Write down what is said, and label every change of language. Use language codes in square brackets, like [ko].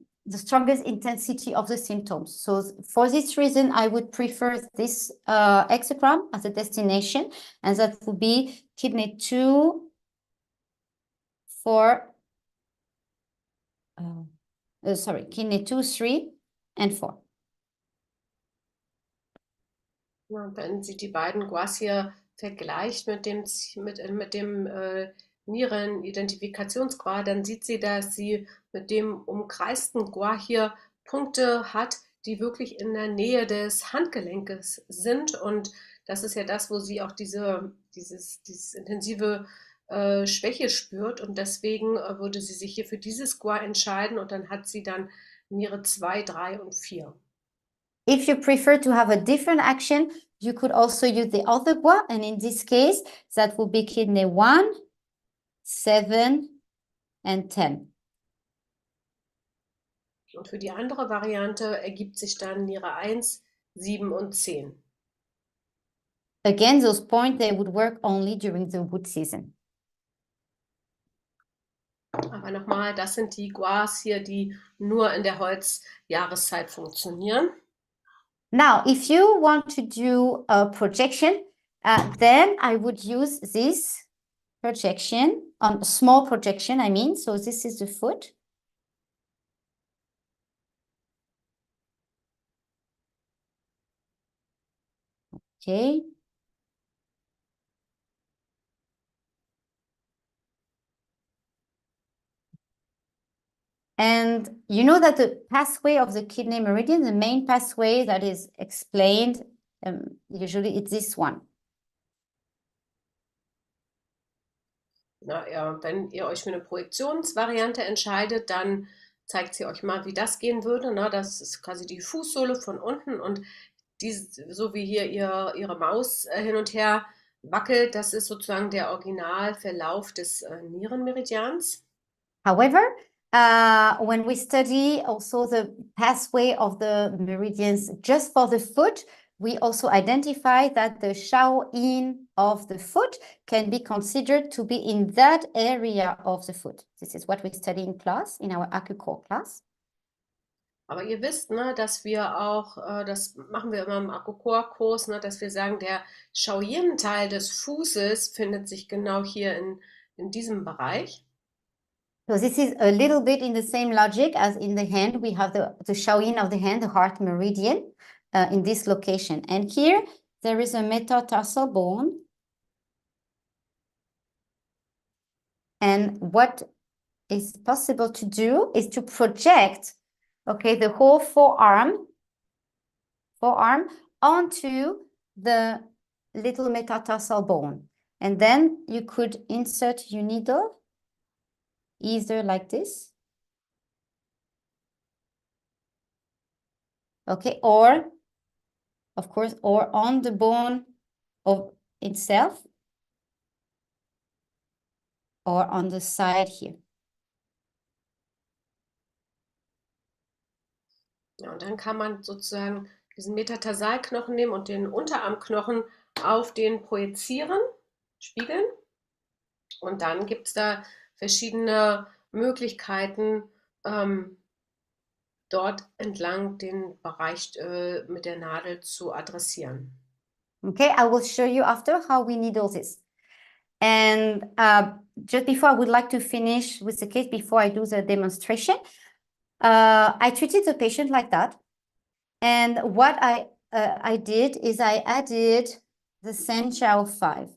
[en] the strongest intensity of the symptoms. So for this reason, I would prefer this hexagram as a destination, and that would be kidney 2, 4, kidney 2, 3, and 4. [de] Ja, wenn sie die beiden Guas hier vergleicht mit dem Nierenidentifikationsgua, dann sieht sie, dass sie mit dem umkreisten Gua hier Punkte hat, die wirklich in der Nähe des Handgelenkes sind. Und das ist ja das, wo sie auch dieses intensive Schwäche spürt. Und deswegen würde sie sich hier für dieses Gua entscheiden. Und dann hat sie dann Niere 2, 3 und 4. [en] If you prefer to have a different action, you could also use the other gua, and in this case, that would be kidney 1, 7, and 10. [de] Und für die andere Variante ergibt sich dann Niere 1, 7 und 10. [en] Again, those points, they would work only during the wood season. [de] Aber nochmal, das sind die Guas hier, die nur in der Holzjahreszeit funktionieren. [en] Now, if you want to do a projection, then I would use this projection, small projection, I mean. So this is the foot. Okay. And you know that the pathway of the kidney meridian, the main pathway that is explained, usually it's this one. [de] Na ja, wenn ihr euch für eine Projektionsvariante entscheidet, dann zeigt sie euch mal, wie das gehen würde. Na, das ist quasi die Fußsohle von unten und so wie hier ihre Maus hin und her wackelt, das ist sozusagen der Originalverlauf des Nierenmeridians. [en] However, when we study also the pathway of the meridians just for the foot, we also identify that the Shaoyin of the foot can be considered to be in that area of the foot. This is what we study in class, in our AcuCore class. [de] Aber ihr wisst, ne, dass wir auch, das machen wir immer im AcuCore-Kurs, ne, dass wir sagen, der Shaoyin-Teil des Fußes findet sich genau hier in diesem Bereich. [en] So this is a little bit in the same logic as in the hand. We have the Shaoyin of the hand, the heart meridian, in this location. And here there is a metatarsal bone. And what is possible to do is to project, okay, the whole forearm onto the little metatarsal bone. And then you could insert your needle either like this, okay, or of course, or on the bone of itself, or on the side here. [de] Ja, und dann kann man sozusagen diesen Metatarsalknochen nehmen und den Unterarmknochen auf den projizieren, spiegeln. Und dann gibt es da verschiedene Möglichkeiten, dort entlang den Bereich mit der Nadel zu adressieren. [en] Okay, I will show you after how we needle this. And just before, I would like to finish with the case before I do the demonstration. I treated the patient like that. And what I did is I added the Senjiao 5.